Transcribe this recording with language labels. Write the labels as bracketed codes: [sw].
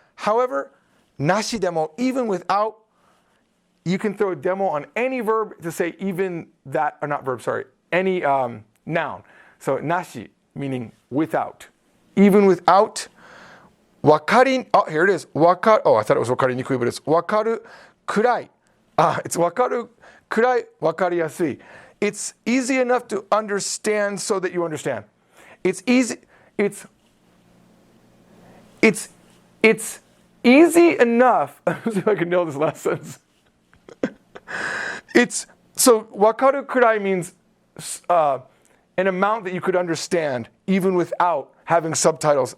[en] However, なしでも even without, you can throw a demo on any verb to say even that, or not verb, sorry, any noun. So なし meaning without. Even without. わかり, oh, here it is. わか, oh, I thought it was わかりにくい, but it's わかるくらい. [ja] It's わかるくらいわかりやすい. [en] It's easy enough to understand so that you understand. It's easy. It's easy enough. Let's see if I can nail this last sentence. So わかるくらい means an amount that you could understand even without having subtitles.